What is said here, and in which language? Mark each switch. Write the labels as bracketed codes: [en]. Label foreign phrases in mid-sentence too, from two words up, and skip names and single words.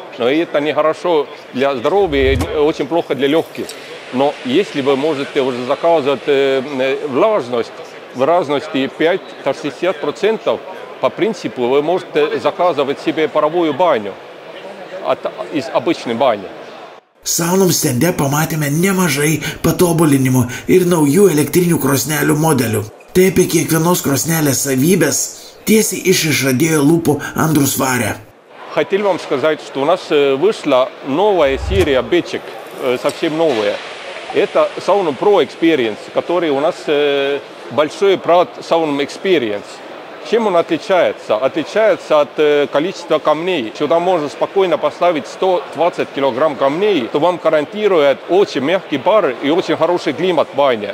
[ru] Но это нехорошо для здоровья и очень плохо для легких. Но если вы можете уже заказывать влажность в разности 5-60%, по принципу вы можете заказывать себе паровую баню из обычной бани. [lt] Saunum stende pamatėme nemažai patobulinimų ir naujų elektrinių krosnelių modelių. Tai apie kiekvienos krosnelės savybės tiesiai iš išradėjo lūpų Andrus Vare. [ru] Хотел вам сказать, что у нас вышла новая серия печек, совсем новая. Это Saunum Pro Experience, который у нас большой брат Saunum Experience. Чем он отличается? Отличается от количества камней. Сюда можно спокойно поставить 120 килограмм камней, что вам гарантирует очень мягкий пар и очень хороший климат в бане.